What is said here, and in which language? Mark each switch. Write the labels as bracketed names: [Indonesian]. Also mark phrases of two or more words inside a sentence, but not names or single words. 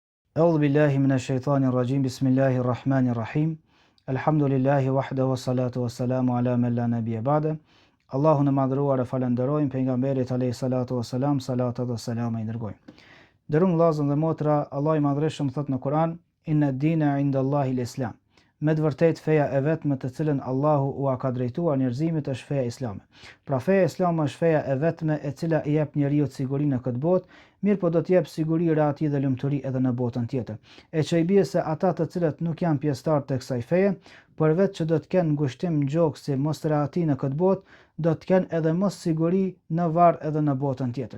[Arabic] أعوذ بالله من الشيطان الرجيم بسم الله الرحمن الرحيم الحمد لله وحده والصلاة والسلام على من لا نبي بعده [Albanian] Allahun e madhëruar e falenderojmë, pejgamberit [Arabic] عليه الصلاة والسلام, [Albanian] salatat dhe selama i dërgojmë. Nderuam vëllezër dhe motra, Allah i madhreshëm thot në Kur'an: [Arabic] إن الدين عند الله الإسلام. [Albanian] Me të vërtetë feja e vetme të cilën Allahu u ka drejtuar njerëzimit është feja islame. Pra feja islame është feja e vetme e cila i jep njeriu sigurinë në këtë botë, mirë po do të jep siguri atij dhe lumturi edhe në botën tjetër. E që i bie se ata të cilët nuk janë pjesëtar të kësaj feje, përveç që do të kenë ngushtim gjoksi mos rahati në këtë botë, do të kenë edhe mos siguri në varr edhe në botën tjetër.